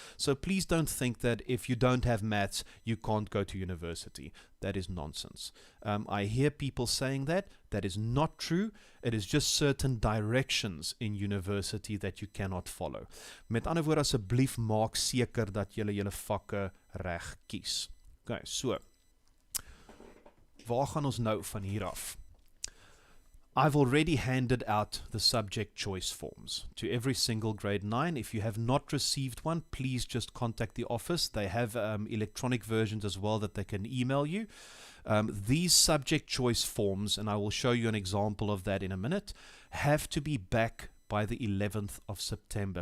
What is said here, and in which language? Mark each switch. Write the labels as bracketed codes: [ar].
[en] So please don't think that if you don't have maths, you can't go to university. That is nonsense. I hear people saying that. That is not true. It is just certain directions in university that you cannot follow. [af] Met ander woorde, asseblief maak seker dat julle julle vakke reg kies. Okay, so, waar gaan ons nou van hier af? [en] I've already handed out the subject choice forms to every single grade 9. If you have not received one, please just contact the office. They have electronic versions as well that they can email you. These subject choice forms, and I will show you an example of that in a minute, have to be back by the 11th of September.